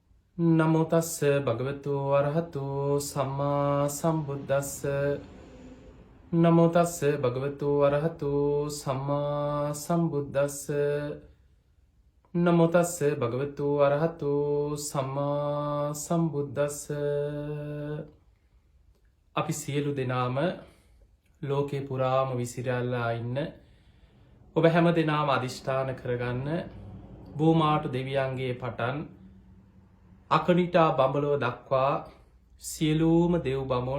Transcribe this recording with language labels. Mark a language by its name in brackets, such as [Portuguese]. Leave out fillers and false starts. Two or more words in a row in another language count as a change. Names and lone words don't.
[Pali] නමෝ තස්ස භගවතු වරහතු සම්මා සම්බුද්දස්ස නමෝ තස්ස භගවතු වරහතු සම්මා සම්බුද්දස්ස නමෝ තස්ස භගවතු වරහතු සම්මා සම්බුද්දස්ස අපි සියලු දෙනාම ලෝකේ [Sinhala] පුරාම විසිරල්ලා ඉන්න ඔබ හැම දෙනාම අධිෂ්ඨාන කරගන්න භූමාට දෙවියන්ගේ පටන් අකනිටා බඹලව දක්වා සියලූම දෙව් බමුන්